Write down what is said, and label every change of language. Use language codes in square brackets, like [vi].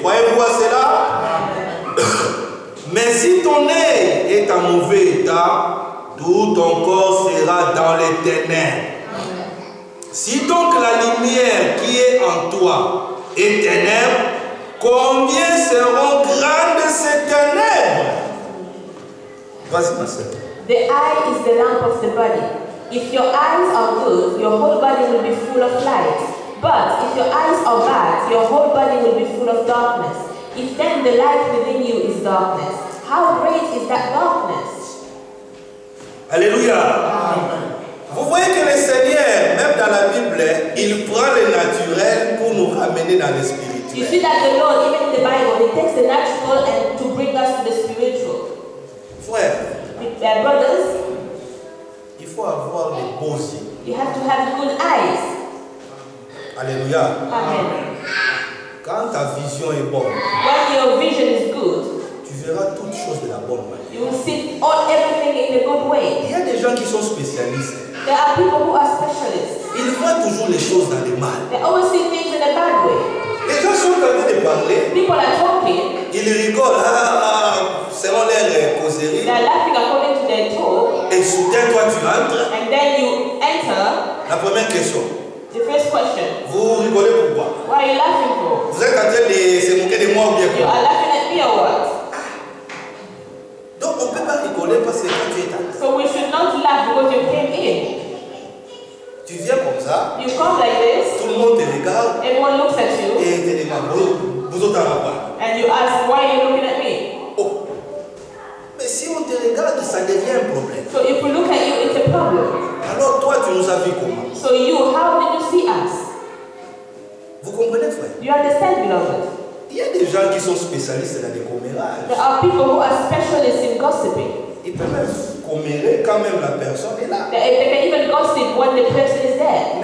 [fr] Croyez-vous à cela? Mais si ton œil est en mauvais état, tout ton corps sera dans les ténèbres. Si donc la lumière qui est en toi est ténèbres, combien seront grandes ces ténèbres? Vas-y, ma soeur. [en] The eye is the lamp of the body. If your eyes are good, your whole body will be full of light. But if your eyes are bad, your whole body will be full of darkness. If then the light within you is darkness, how great is that darkness? [fr] Alléluia. Amen. Vous voyez que le Seigneur, même dans la Bible, il prend le naturel pour nous ramener dans le [en] You [fr] spirituel. [en] see that the Lord, even in the Bible, He takes the natural and to bring us to the spiritual. [fr] Frère, [en] Brothers, [fr] il faut avoir les beaux yeux. [en] you have to have good eyes. [fr] Alléluia. [en] Amen. [fr] Quand ta vision est bonne, [en] When your vision is good, [fr] tu verras toutes choses de la bonne manière. [en] you will see everything in a good way. [fr] Il y a des gens qui sont spécialistes. [en] There are people who are specialists. [fr] Ils voient toujours les choses dans le mal. [en] They always see things in a bad way. [fr] Les gens sont en train de parler, [en] People are talking, [fr] ils rigolent, selon leur causerie, [en] they are laughing according to their talk, [fr] et soudain toi tu entres. [en] and then you enter. [fr] La première question, [en] The first question, [fr] vous rigolez pourquoi? [en] what are you laughing for? [fr] Vous êtes en train de se moquer de moi ou bien [en] You [fr] quoi? [en] are laughing at me or what? [fr] Donc on ne peut pas rigoler parce que quand tu es entré, [en] So we should not laugh because you came in. [fr] tu viens comme ça, [en] You come like this, [fr] tout le monde te regarde [en] everyone looks at you, [fr] et te demande, vous autres en quoi? [en] and you ask, why are you looking at me? [fr] Oh, mais si on te regarde, ça devient un problème. [en] So if we look at you, it's a problem. [fr] Alors toi, tu nous as vu comment? [en] So you, how did you see us? [fr] Vous comprenez, frère? [en] You understand, beloved? [fr] Il y a des gens qui sont spécialistes dans les commérages. [en] There are people who are specialists in gossiping. [fr] Ils peuvent même commérer quand même la personne est là. [en] They can even gossip when the person is there.